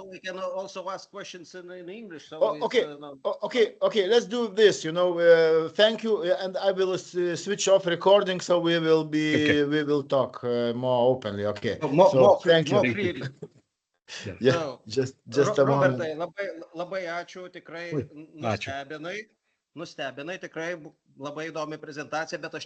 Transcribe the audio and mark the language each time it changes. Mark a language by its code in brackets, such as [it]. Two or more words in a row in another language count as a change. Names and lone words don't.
[en] so we can also ask questions in English. So okay, okay, let's do this. Thank you, and I will switch off recording, so we will be Okay. we will talk more openly. Okay, More thank you. freely. Yeah, So, just a moment. [lt] Robertai, labai ačiū, tikrai Ačiū. nustebinai, tikrai labai įdomi prezentacija, bet aš